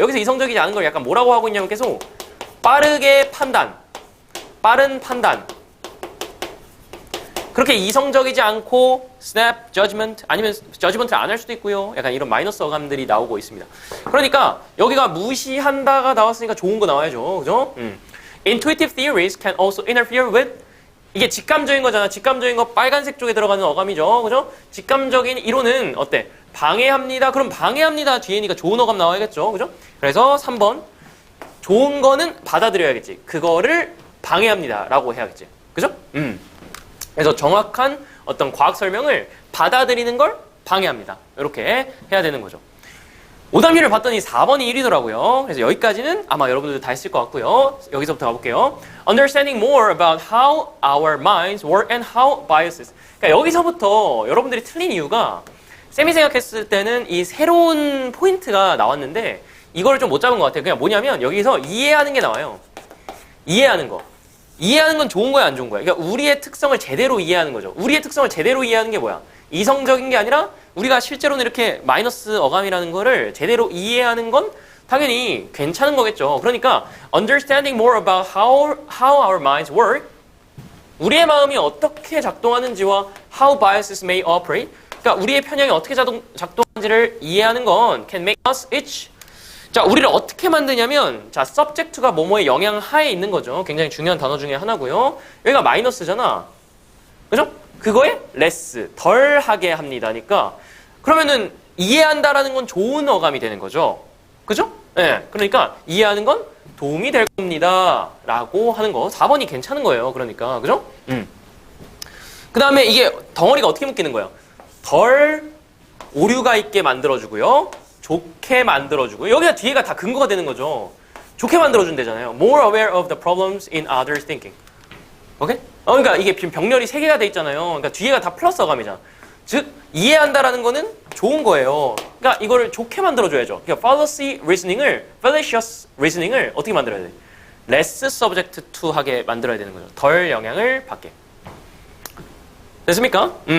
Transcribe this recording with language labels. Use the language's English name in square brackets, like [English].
[Korean] 여기서 이성적이지 않은 걸 약간 뭐라고 하고 있냐면 계속 빠르게 판단, 빠른 판단. 그렇게 이성적이지 않고 snap, judgment 아니면 judgment를 안 할 수도 있고요. 약간 이런 마이너스 어감들이 나오고 있습니다. 그러니까 여기가 무시한다가 나왔으니까 좋은 거 나와야죠. 그죠? [English] Intuitive theories can also interfere with [Korean] 이게 직감적인 거잖아. 직감적인 거 빨간색 쪽에 들어가는 어감이죠. 그죠? 직감적인 이론은 어때? 방해합니다. 그럼 방해합니다. 뒤에니까 좋은 어감 나와야겠죠. 그죠? 그래서 3번. 좋은 거는 받아들여야겠지. 그거를 방해합니다. 라고 해야겠지. 그죠? 그래서 정확한 어떤 과학 설명을 받아들이는 걸 방해합니다. 이렇게 해야 되는 거죠. 오답률을 봤더니 4번이 1위더라고요. 그래서 여기까지는 아마 여러분들도 다 했을 것 같고요. 여기서부터 가볼게요. [English] Understanding more about how our minds work and how biases. [Korean] 그러니까 여기서부터 여러분들이 틀린 이유가 쌤이 생각했을 때는 이 새로운 포인트가 나왔는데 이거를 좀 못 잡은 것 같아요. 그냥 뭐냐면 여기서 이해하는 게 나와요. 이해하는 거. 이해하는 건 좋은 거야, 안 좋은 거야? 그러니까 우리의 특성을 제대로 이해하는 거죠. 우리의 특성을 제대로 이해하는 게 뭐야? 이성적인 게 아니라 우리가 실제로는 이렇게 마이너스 어감이라는 거를 제대로 이해하는 건 당연히 괜찮은 거겠죠. 그러니까 [English] understanding more about how our minds work, [Korean] 우리의 마음이 어떻게 작동하는지와 [English] how biases may operate, [Korean] 그러니까 우리의 편향이 어떻게 작동하는지를 이해하는 건 [English] can make us each. [Korean] 자, 우리를 어떻게 만드냐면, 자, subject가 뭐뭐의 영향 하에 있는 거죠. 굉장히 중요한 단어 중에 하나고요. 여기가 마이너스잖아. 그죠? 그거에 less, 덜 하게 합니다니까. 그러면은 이해한다라는 건 좋은 어감이 되는 거죠. 그죠? 예. 네. 그러니까 이해하는 건 도움이 될 겁니다. 라고 하는 거. 4번이 괜찮은 거예요. 그러니까. 그죠? 그 다음에 이게 덩어리가 어떻게 묶이는 거예요? 덜 오류가 있게 만들어주고요. 좋게 만들어주고요. 여기가 뒤에가 다 근거가 되는 거죠. 좋게 만들어준대잖아요. [English] More aware of the problems in others' thinking. [Korean] 오케이? 그러니까 이게 병렬이 3개가 돼 있잖아요. 그러니까 뒤에가 다 플러스 어감이잖아. 즉, 이해한다라는 거는 좋은 거예요. 그러니까 이거를 좋게 만들어줘야죠. 그러니까 fallacious reasoning을 어떻게 만들어야 돼? less subject to 하게 만들어야 되는 거죠. 덜 영향을 받게. 됐습니까?